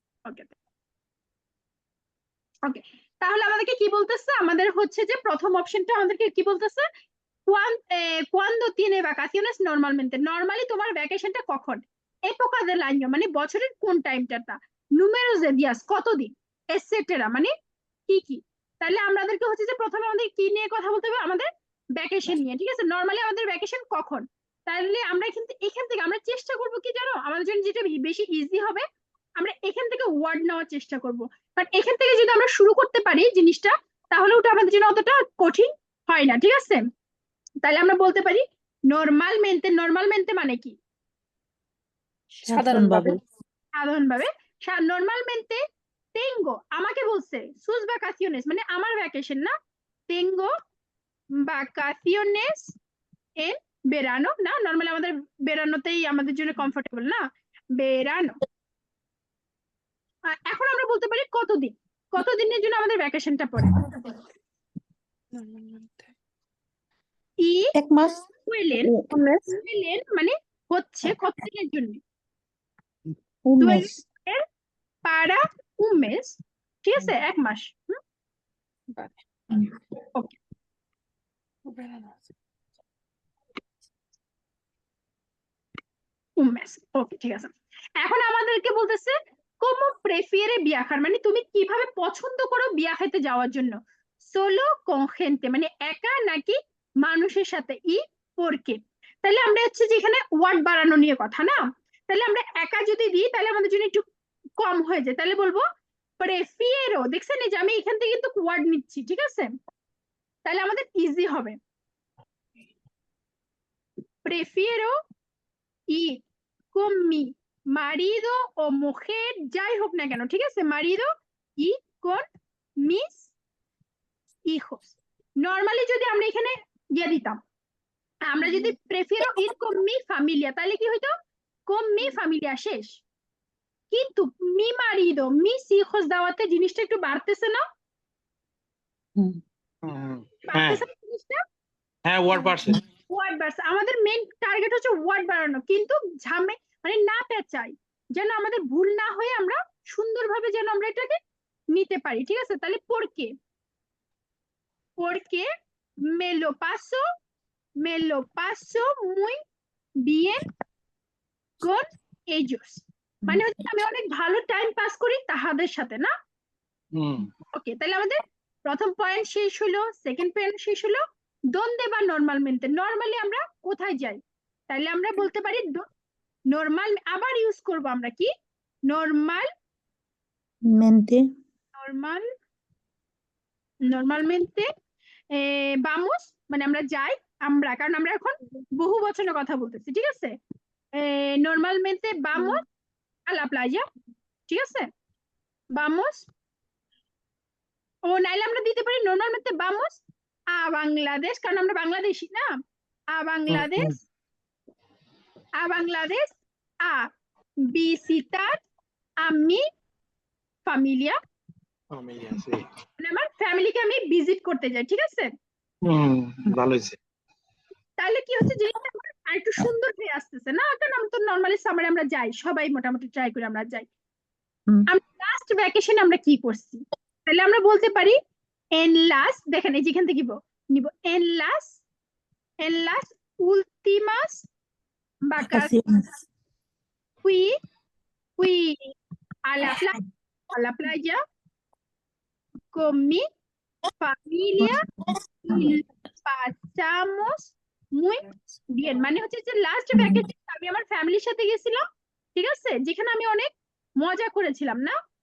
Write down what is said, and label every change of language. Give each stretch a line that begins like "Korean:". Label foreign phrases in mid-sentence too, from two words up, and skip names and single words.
Bangla: ওকে ওকে, তাহলে আমাদেরকে কি বলতেছে? আমাদের হচ্ছে যে প্রথম অপশনটা আমাদেরকে কি বলতেছে?
Spanish: cuando tiene vacaciones normalmente,
Bangla: নরমালি তোমার ভ্যাকেশনটা কখন?
Spanish: época del año
Bangla: মানে বছরের কোন টাইমটা,
Spanish: números de días
Bangla: কতদিন, এটসেট্রা মানে কি কি। তাহলে আমাদেরকে হচ্ছে যে প্রথমে আমাদের কি নিয়ে কথা বলতে হবে? আমাদের ভ্যাকেশন নিয়ে, ঠিক আছে? নরমালি আমাদের ভ্যাকেশন কখন? তাহলে আমরা কিন্তু এখান থেকে আমরা চেষ্টা করব কি জানো, আমাদের জন্য যেটা বেশি ইজি হবে, আমরা এখান থেকে ওয়ার্ড নেওয়ার চেষ্টা করব। বাট এখান থেকে যদি আমরা শুরু করতে পারি জিনিসটা, তাহলে ওটা আমাদের জন্য অতটা কঠিন হয় না, ঠিক আছে? তাহলে আমরা বলতে পারি নরমালমেন্টে, নরমালমেন্টে মানে কি? সাধারণভাবে। সাধারণভাবে।
Spanish: normalmente tengo,
Bangla: আমাকে বলছে
Spanish: sus vacaciones
Bangla: মানে আমার ভ্যাকেশন না,
Spanish: tengo vacaciones en verano,
Bangla: না নরমালি আমাদের বেরানোতেই আমাদের জন্য কমফোর্টেবল না, বেরানো। এখন আমরা বলতে পারি কতদিন, কতদিনের জন্য আমাদের ভ্যাকেশনটা পড়ে। ই এক মাস। সুয়েলেন, সুয়েলেন মানে হচ্ছে কতদিনের জন্য,
Spanish: un mes। suelen para un mes,
Bangla: ঠিক আছে, এক মাস। ওকে,
Spanish: un mes,
Bangla: ওকে ঠিক আছে। এখন আমাদেরকে বলতেছে
Spanish: como prefiere viajar
Bangla: মানে তুমি কিভাবে পছন্দ করো বিয়া খেতে যাওয়ার জন্য,
Spanish: solo con gente
Bangla: মানে একা নাকি মানুষের সাথে, ই porque। তাহলে আমরা হচ্ছে যে এখানে ওয়ার্ড বাড়ানো নিয়ে কথা না, তাহলে আমরা একা যদি দিই তাহলে আমাদের জন্য একটু কম হয়ে যায়, তাহলে বলবো prefiero, দেখছেন এই যে আমি এখান থেকে কিন্তু ওয়ার্ড নিচ্ছি, ঠিক আছে? তাহলে আমাদের ইজি হবে,
Spanish: prefiero ir con mi marido o mujer,
Bangla: যাই হোক না কেন, ঠিক আছে,
Spanish: marido y con mis hijos।
Bangla: নরমালি যদি আমরা এখানে দিয়ে দিতাম, আমরা যদি
Spanish: prefiero ir con mi familia,
Bangla: তাহলে কি হইতো?
Spanish: con mi familia
Bangla: শেষ, কিন্তু
Spanish: mi marido mis hijos
Bangla: দেওয়াতে জিনিসটা একটু বাড়তেছে না? বাড়তেছে না জিনিসটা? হ্যাঁ, ওয়ার্ড বাড়ছে। ওয়ার্ড বাড়ছে, আমাদের মেইন টার্গেট হচ্ছে ওয়ার্ড বাড়ানো, কিন্তু মানে না পেঁচাই, যেন আমাদের ভুল না হয়ে আমরা সুন্দরভাবে যেন আমরা এটাকে নিতে পারি, ঠিক আছে?
Spanish: তাহলে porque, porque me lo paso muy bien con ellos,
Bangla: মানে হচ্ছে আমি অনেক ভালো টাইম পাস করি তাহাদের সাথে না। ওকে, তাহলে আমাদের প্রথম পয়েন্ট শেষ হলো, সেকেন্ড পয়েন্ট শেষ হলো।
Spanish: dónde va normalmente,
Bangla: নরমালি আমরা কোথায় যাই? তাহলে আমরা বলতে পারি নরমাল, আবার ইউজ করব আমরা কি, নরমাল mente। নরমাল
Spanish: normalmente vamos
Bangla: মানে আমরা যাই, আমরা, কারণ আমরা এখন বহু বচনের কথা বলতেছি, ঠিক আছে?
Spanish: normalmente vamos a la playa,
Bangla: ঠিক আছে, vamos, ও নাইলে আমরা দিতে পারি
Spanish: normalmente vamos a বাংলাদেশ,
Bangla: কারণ আমরা বাংলাদেশি না,
Spanish: a বাংলাদেশ, a বাংলাদেশ a visitar a mi familia,
Bangla: মানে আমার ফ্যামিলিকে আমি ভিজিট করতে যাই, ঠিক আছে? ভালো হয়েছে। তাহলে কি হচ্ছে, জিনিসটা আর একটু সুন্দর হয়ে আসতেছে না? কারণ আমরা তো নরমালি সামারে আমরা যাই, সবাই মোটামুটি ট্রাই করে আমরা যাই। আমরা লাস্ট ভ্যাকেশন আমরা কি করছি? তাহলে আমরা বলতে পারি en las, দেখেন এই যেখান থেকে নিব
Spanish: en las últimas vacaciones fui a la playa con mi familia y pasamos muy bien,
Bangla: মানে হচ্ছে যে লাস্ট ভ্যাকেশন আমি আমার ফ্যামিলির সাথে গেছিলাম, ঠিক আছে, যেখানে আমি অনেক মজা করেছিলাম না?